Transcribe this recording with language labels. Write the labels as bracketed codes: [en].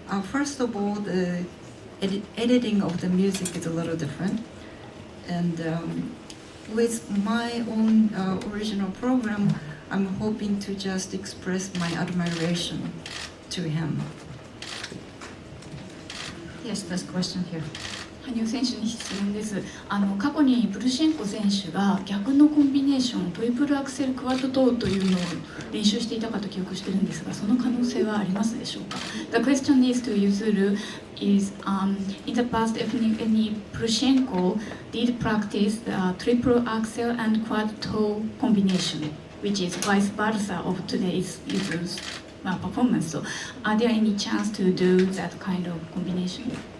[en] First of all, the editing of the music is a little different. And with my own original program, I'm hoping to just express my admiration to him. Yes, there's a question here. [ja] 羽生選手に質問です。過去にプルシェンコ選手が逆のコンビネーション、トリプルアクセルクワッドトーというのを練習していたかと記憶してるんですが、その可能性はありますでしょうか？ [en] The question is to Yuzuru is in the past if any Prushenko did practice the triple axel and quad toe combination, which is vice versa of today's Yuzuru's performance. So, are there any chance to do that kind of combination?